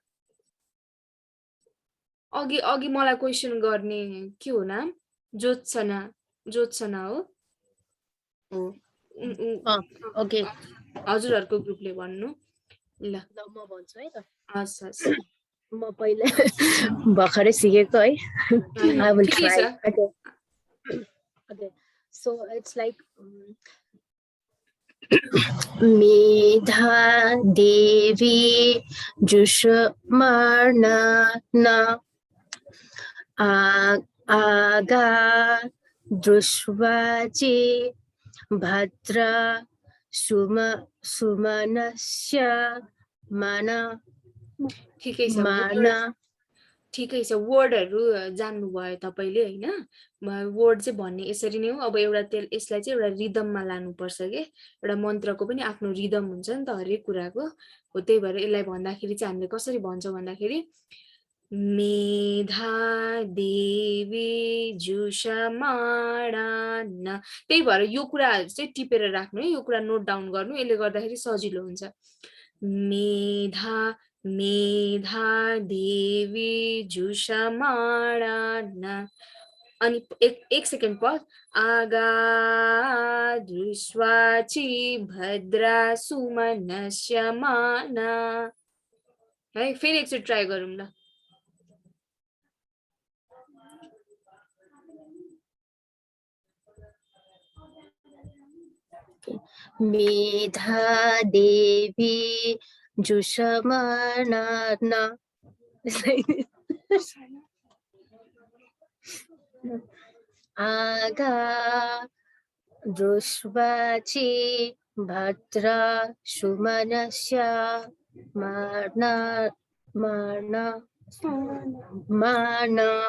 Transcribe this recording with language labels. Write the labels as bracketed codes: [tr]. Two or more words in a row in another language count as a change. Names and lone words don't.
[ne] अघि मलाई क्वेसन गर्ने के हो नाम? ज्योत्सना हो? ओके, हजुरहरूको ग्रुपले भन्नु। ल म भन्छु है त। हस् हस्। म पहिले भर्खरै सिकेको है [en] I will [ne] ठिकै try. छ [en] Okay. Okay. So it's like [sa] मेधा देवी जुषमाणा आगा दृश्वाचि भद्रा सुमनस्य माना [ne] ठिकै छ माना ठिकै छ वर्डहरू जान्नुभयो तपाईँले होइन वर्ड चाहिँ भन्ने यसरी नै हो अब एउटा यसलाई चाहिँ एउटा रिदममा लानुपर्छ के एउटा मन्त्रको पनि आफ्नो रिदम हुन्छ नि त हरेक कुराको हो त्यही भएर यसलाई भन्दाखेरि चाहिँ हामीले कसरी भन्छौँ भन्दाखेरि [sa] मेधा देवी जुषमाणा [ne] त्यही भएर यो कुराहरू चाहिँ टिपेर राख्नु है यो कुरा [en] note down [ne] गर्नु यसले गर्दाखेरि सजिलो हुन्छ [sa] मेधा मेधा देवी जुषमाणा [ne] अनि एक [en] second pause [sa] आगा दृश्वाचि भद्रा सुमनस्यमाना [ne] है फेरि एकचोटि ट्राई गरौँ ल [sa] मेधा देवी जुषमाणा आगा दृश्वाचि भद्रा सुमनस्य माना माना माना